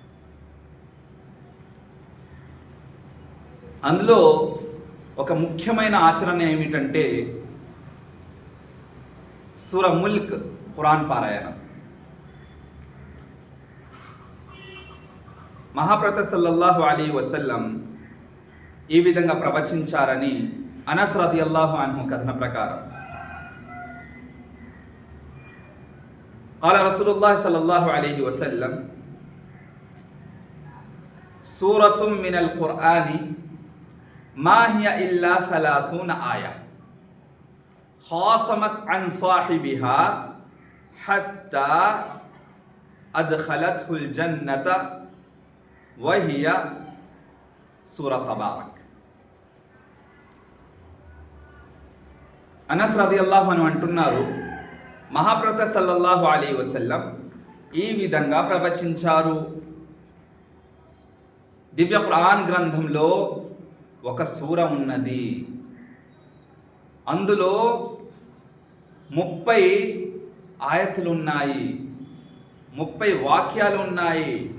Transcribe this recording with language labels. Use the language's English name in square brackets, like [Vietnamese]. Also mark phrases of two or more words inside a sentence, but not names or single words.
[Telugu] అందులో ఒక ముఖ్యమైన ఆచరణ ఏమిటంటే సూరా ముల్క్ ఖురాన్ పారాయణం. మహాప్రవక్త [Arabic] صلى الله عليه وسلم [Telugu] ఈ విధంగా ప్రవచించారని అనస్ [Arabic] رضي الله عنه [Telugu] కథన ప్రకారం, [Arabic] قال رسول الله صلى الله عليه وسلم سورة من القرآن ما هي إلا 30 آية خاصمت عن صاحبها حتى أدخلته الجنة وهي سورة تبارك. [Telugu] అనస్ [Arabic] رضي الله عنه [Telugu] అంటున్నారు, మహాప్రవక్త [Arabic] صلى الله عليه وسلم [Telugu] ఈ విధంగా ప్రవచించారు. దివ్య ఖురాన్ గ్రంథంలో ఒక సూర ఉన్నది, అందులో 30 ఆయతులు ఉన్నాయి, 30 వాక్యాలు ఉన్నాయి.